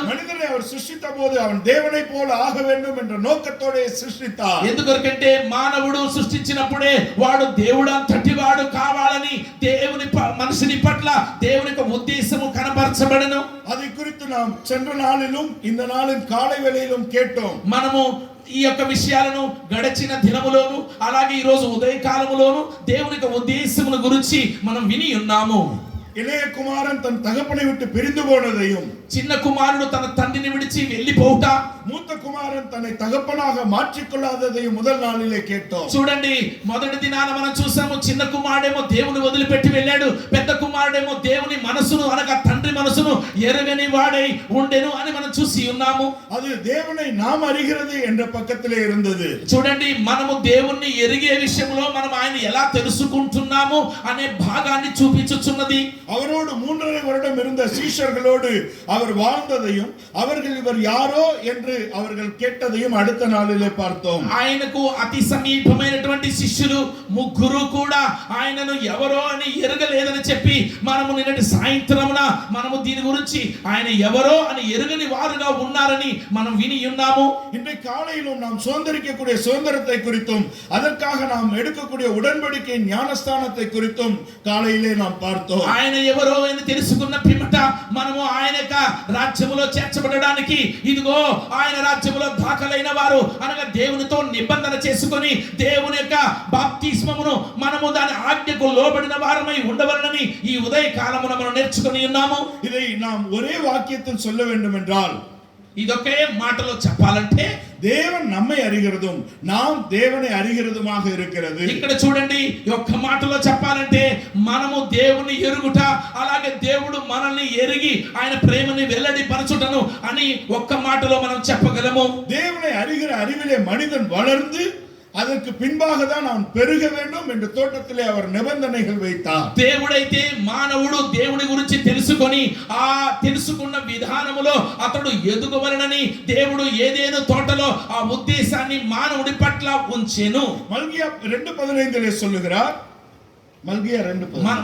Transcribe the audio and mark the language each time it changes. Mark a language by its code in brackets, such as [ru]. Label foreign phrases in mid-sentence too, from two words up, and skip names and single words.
[ta] மனிதனை அவர் சிருஷ்டித்த போது அவன் தேவனை போல ஆக வேண்டும் என்ற நோக்கத்தோடு சிருஷ்டித்தார். [te] ఎందుకంటే మానవుడు సృష్టించినప్పుడే వాడు దేవుడు అంతటి వాడు కావాలని దేవుని మనిషిని పట్ల దేవుని యొక్క ఉద్దేశము కనపరచబడను. [ta] அதை குறித்து நாம் சென்ற நாளிலும் இந்த நாளின் காலை வேளையிலும் கேட்டோம். [te] మనము ఈ యొక్క విషయాలను గడిచిన దినములోను అలాగే ఈ రోజు ఉదయకాలములోను దేవుని యొక్క ఉద్దేశముల గురించి మనం విని ఉన్నాము. [ta] இளைய குமாரன் தன் தகப்பனை விட்டு பிரிந்து போனதையும், [te] చిన్న కుమారుడు తన తండ్రిని విడిచి వెళ్ళిపోవుట, [ta] மூத்த குமாரன் தன்னை தகப்பனாக மாற்றிக்கொள்ளாததையும் முதல் நாளிலே கேட்டோம். [te] చూడండి, మొదటి దినాన మనం చూసాము చిన్న కుమారుడేమో దేవుని వదిలిపెట్టి వెళ్ళాడు, పెద్ద కుమారుడేమో దేవుని మనసును అనగా తండ్రి మనసును ఎరగని వాడై ఉండెను అని మనం చూసి ఉన్నాము. [ta] அது தேவனை நாம் அறிகிறது என்ற பக்கத்திலே இருந்தது. [te] చూడండి, మనము దేవుణ్ణి ఎరిగే విషయంలో మనం ఆయన ఎలా తెలుసుకుంటున్నాము అనే భాగాన్ని చూపించుచున్నది. [ta] அவரோடு 3.5 வருடம் இருந்த சீஷர்களோடு அவர் வாழ்ந்ததையும் அவர்கள் இவர் யாரோ என்று அவர்கள் கேட்டதையும் அடுத்த நாளிலே பார்த்தோம். [te] ఆయనకు అతి సమీపమైనటువంటి శిష్యులు ముగ్గురు కూడా ఆయనను ఎవరో అని ఎరగలేదని చెప్పి మనము నిన్నటి సాయంత్రమున మనము దీని గురించి ఆయన ఎవరో అని ఎరగని వారుగా ఉన్నారని మనం విని ఉన్నాము. [ta] இன்றைக்கு காலையிலும் நாம் சுதந்திரிக்கக்கூடிய சுதந்திரத்தை குறித்தும் அதற்காக நாம் எடுக்கக்கூடிய உடன்படிக்கை ஞானஸ்தானத்தை குறித்தும் காலையிலே நாம் பார்த்தோம். [te] ఆయన ఎవరో అని తెలుసుకున్న పిమ్మట మనము ఆయన యొక్క రాజ్యములో చేర్చబడడానికి ఇదిగో ఆయన రాజ్యములో దాఖలైన వారు అనగా దేవునితో నిబంధన చేసుకొని దేవుని యొక్క బాప్తిస్మమును మనము దాని ఆజ్ఞకు లోబడిన వారమై ఉండవలనని ఈ ఉదయ కాలమున మనం నేర్చుకొని ఉన్నాము. [ta] இதை நாம் ஒரே வாக்கியத்தில் சொல்ல வேண்டும் என்றால், [te] ఇదొకే మాటలో చెప్పాలంటే [ta] தேவன் நம்மை அறிகிறதும் நாம் தேவனை அறிகிறதுமாக இருக்கிறது. [te] ఇక్కడ చూడండి, ఒక్క మాటలో చెప్పాలంటే మనము దేవుని ఎరుగుట అలాగే దేవుడు మనల్ని ఎరిగి ఆయన ప్రేమని వెల్లడి పరచుటను అని ఒక్క మాటలో మనం చెప్పగలము. [ta] தேவனை அறிகிற அறிவிலே மனிதன் வளர்ந்து அதற்கு பின்பாக தான் அவன் பெருக வேண்டும் என்று தோட்டத்திலே அவர் நிபந்தனைகள் வைத்தார். [te] దేవుడైతే మానవుడు దేవుని గురించి తెలుసుకొని ఆ తెలుసుకున్న విధానములో అతడు ఎదుగవలనని దేవుడు ఏదేను తోటలో ఆ ఉద్దేశాన్ని మానవుడి పట్ల ఉంచెను. [ta] மல்கியா 2:15 சொல்லுகிறார். மல்கியா 2:15